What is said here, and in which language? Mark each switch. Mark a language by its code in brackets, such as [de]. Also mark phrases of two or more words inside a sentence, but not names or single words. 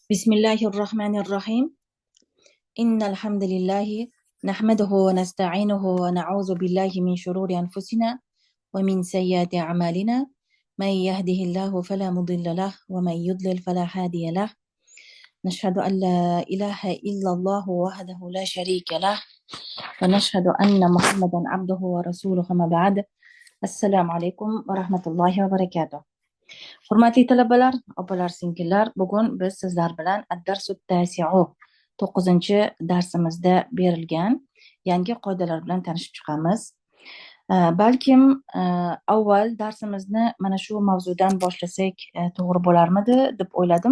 [ar] بسم الله الرحمن الرحيم إن الحمد لله نحمده ونستعينه ونعوذ بالله من شرور أنفسنا ومن سيئات أعمالنا من يهده الله فلا مضل له ومن يضلل فلا هادي له نشهد أن لا إله إلا الله وحده لا شريك له ونشهد أن محمدا عبده ورسوله ما بعد السلام عليكم ورحمة الله وبركاته. [uz] Hurmatli talabalar, opalar, singillar, bugun biz sizlar bilan [ar] الدرس التاسع [uz] 9-darsimizda berilgan yangi qoidalar bilan tanishib chiqamiz. Balkim avval darsimizni mana shu mavzudan boshlasak to'g'ri bo'larmidi deb o'yladim.